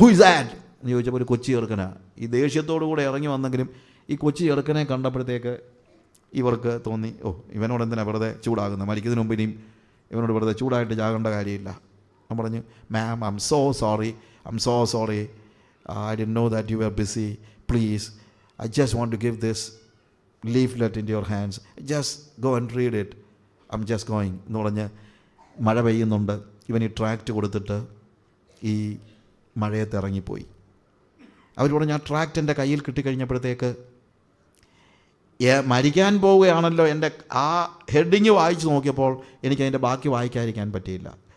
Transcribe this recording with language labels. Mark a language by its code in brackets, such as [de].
[en] who is that [ml] എന്ന് ചോദിച്ചപ്പോൾ ഒരു കൊച്ചി ചെറുക്കനാണ്. ഈ ദേഷ്യത്തോടുകൂടെ ഇറങ്ങി വന്നെങ്കിലും ഈ കൊച്ചി ചെറുക്കനെ കണ്ടപ്പോഴത്തേക്ക് ഇവർക്ക് തോന്നി, ഇവനോട് എന്തിനാണ് വെറുതെ ചൂടാകുന്നത്, മരിക്കുന്നതിന് മുമ്പ് ഇനിയും ഇവനോട് വെറുതെ ചൂടായിട്ട് ചാകേണ്ട കാര്യമില്ല. ഞാൻ പറഞ്ഞു, [en] Ma'am, I am so sorry, I didn't know that you were busy. Please, I just want to give this leaflet into your hands. Just go and read it. I'm just going. [ml] എന്ന് പറഞ്ഞ് മഴ പെയ്യുന്നുണ്ട്. ഇവൻ ഈ ട്രാക്റ്റ് കൊടുത്തിട്ട് ഈ മഴയത്ത് ഇറങ്ങിപ്പോയി. അവർ പറഞ്ഞു, ആ ട്രാക്റ്റ് എൻ്റെ കയ്യിൽ കിട്ടിക്കഴിഞ്ഞപ്പോഴത്തേക്ക് മരിക്കാൻ പോവുകയാണല്ലോ, എൻ്റെ ആ ഹെഡിങ് വായിച്ച് നോക്കിയപ്പോൾ എനിക്കതിൻ്റെ ബാക്കി വായിക്കാതിരിക്കാൻ പറ്റിയില്ല.